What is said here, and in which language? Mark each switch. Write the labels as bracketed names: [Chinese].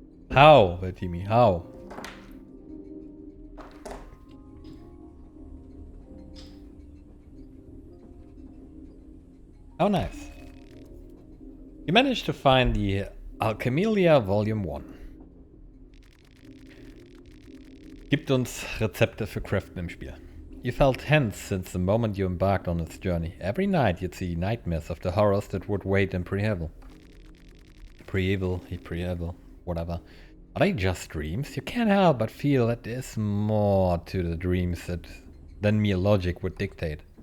[English] How, Vettimi, how? Oh, nice. You managed to find the Alchemelia Volume 1. [German] Gibt uns Rezepte für Craften im Spiel. [English] You felt tense since the moment you embarked on this journey. Every night you'd see nightmares of the horrors that would wait in Pre-Evil. Pre-Evil, whatever. Are they just dreams? You can't help but feel that there's more to the dreams than mere logic would dictate.